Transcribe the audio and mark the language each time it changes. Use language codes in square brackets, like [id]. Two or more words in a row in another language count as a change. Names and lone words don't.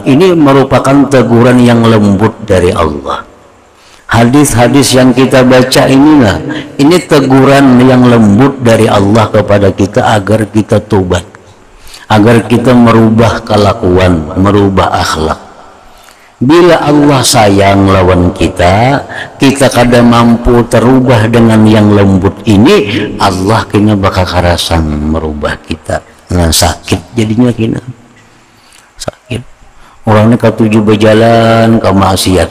[id] Ini merupakan teguran yang lembut dari Allah. Hadis-hadis yang kita baca inilah, ini teguran yang lembut dari Allah kepada kita agar kita tobat, agar kita merubah kelakuan, merubah akhlak. [bjn] Bila Allah sayang lawan kita, kita kada mampu terubah dengan yang lembut ini, Allah kena bakal karasan merubah kita. Nah, sakit jadinya kena. Sakit. [id] Orangnya ketujuh berjalan ke maksiat.